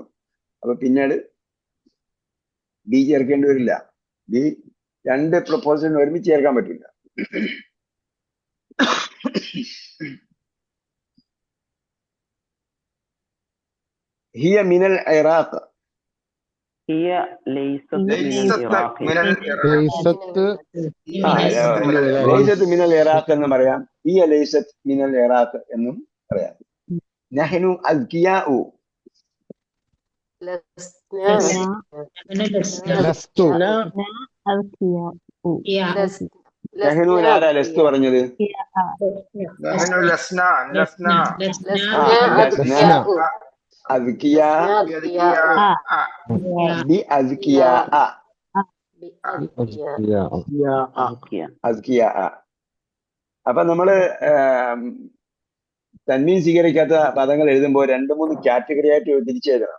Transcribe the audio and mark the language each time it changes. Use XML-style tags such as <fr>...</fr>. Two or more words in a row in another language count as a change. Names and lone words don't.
<ml>അപ്പൊ പിന്നീട് ബി ചേർക്കേണ്ടി വരില്ല. ബി രണ്ട് പ്രൊപ്പോസലിന് ഒരുമിച്ച് ചേർക്കാൻ പറ്റില്ല.</ml> <ar>هي من العراق. هي ليست من ليست العراق. من العراق. ലൈസത്ത് ليست من العراق</ar> <ml>എന്ന് പറയാം,</ml> <ar>هي ليست من العراق</ar> <ml>എന്നും പറയാം.</ml> <ar>نحن أذكياء. ലസ്തു</ar> <ml>നഹ്നു ആരാ ലസ്തു പറഞ്ഞത്?</ml> <ar>نحن لسنا لسنا أذكياء ب أذكياء أذكياء.</ar> <ml>അപ്പൊ നമ്മള് തന്മീൻ സ്വീകരിക്കാത്ത പദങ്ങൾ എഴുതുമ്പോൾ 2-3 കാറ്റഗറി ആയിട്ട് തിരിച്ചെഴുതണം.</ml>